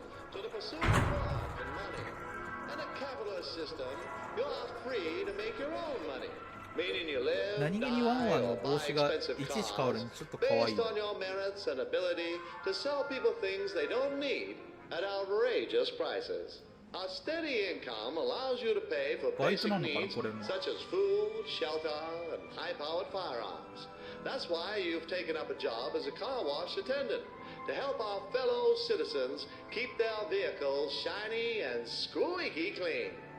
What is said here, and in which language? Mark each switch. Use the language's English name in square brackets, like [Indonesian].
[English] To the pursuit of wealth and money. In a capitalist system, you're free to make your own money. Meaning you live, [Japanese] 何気にワンワンの帽子がいちいち変わるのちょっと可愛い。 [English] based on your merits and ability to sell people things they don't need at outrageous prices. A steady income allows you to pay for [Japanese] バイト [English] basic [Japanese] なのかな [English] needs [Japanese] これも。 [English] such as food, shelter, and high-powered firearms. That's why you've taken up a job as a car wash attendant to help our fellow citizens keep their vehicles shiny and squeaky clean.